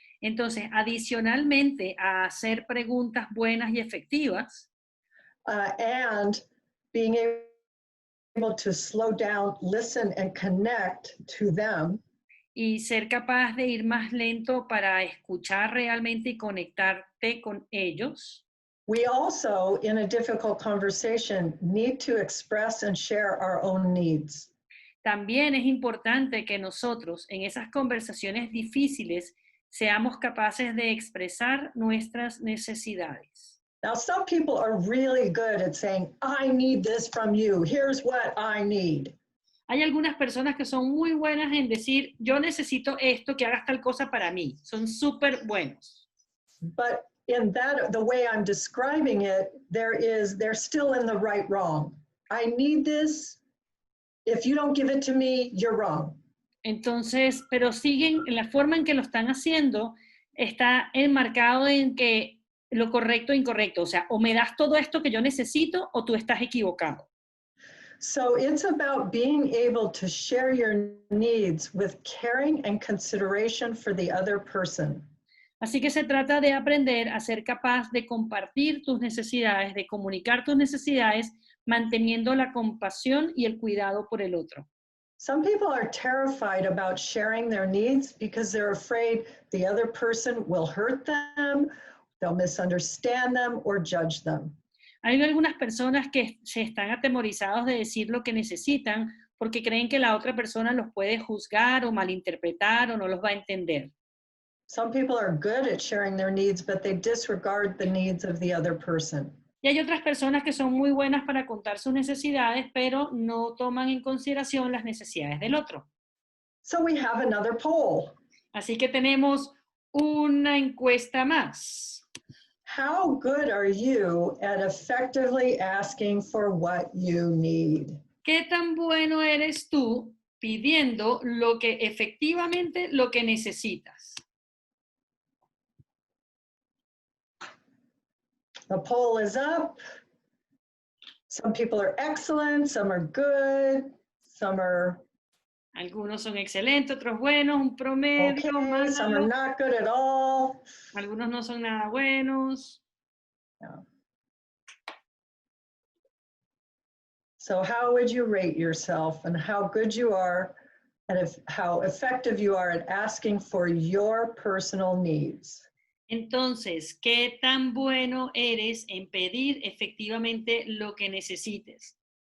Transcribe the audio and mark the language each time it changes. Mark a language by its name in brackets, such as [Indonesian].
[Spanish] entonces, adicionalmente a hacer preguntas buenas y efectivas, [English] and being able to slow down, listen, and connect to them, [Spanish] y ser capaz de ir más lento para escuchar realmente y conectarte con ellos, [English] we also, in a difficult conversation, need to express and share our own needs. [Spanish] también es importante que nosotros en esas conversaciones difíciles seamos capaces de expresar nuestras necesidades. [English] Now, some people are really good at saying, I need this from you. Here's what I need. [Spanish] Hay algunas personas que son muy buenas en decir, yo necesito esto, que hagas tal cosa para mí. Son súper buenos. [English] But in that, the way I'm describing it, they're still in the right wrong. I need this. If you don't give it to me, you're wrong. [Spanish] Entonces, pero siguen, en la forma en que lo están haciendo, está enmarcado en que lo correcto e incorrecto. O sea, o me das todo esto que yo necesito o tú estás equivocado. [English] So it's about being able to share your needs with caring and consideration for the other person. [Spanish] Así que se trata de aprender a ser capaz de compartir tus necesidades, de comunicar tus necesidades, manteniendo la compasión y el cuidado por el otro. [English] Some people are terrified about sharing their needs because they're afraid the other person will hurt them, they'll misunderstand them, or judge them. [Spanish] Hay algunas personas que se están atemorizados de decir lo que necesitan porque creen que la otra persona los puede juzgar o malinterpretar o no los va a entender. [English] Some people are good at sharing their needs, but they disregard the needs of the other person. [Spanish] Y hay otras personas que son muy buenas para contar sus necesidades, pero no toman en consideración las necesidades del otro. [English] So we have another poll. [Spanish] Así que tenemos una encuesta más. [English] How good are you at effectively asking for what you need? [Spanish] ¿Qué tan bueno eres tú pidiendo lo que efectivamente lo que necesitas? [English] The poll is up. Some people are excellent, some are good, some are [Spanish] Algunos son excelentes, otros buenos, un promedio, [English] okay, some are [Spanish] malo. [English] not good at all. [Spanish] Algunos no son nada buenos. [English] Yeah. So how would you rate yourself and how good you are and how effective you are at asking for your personal needs? [Spanish] Entonces, ¿qué tan bueno eres en pedir efectivamente lo que necesites?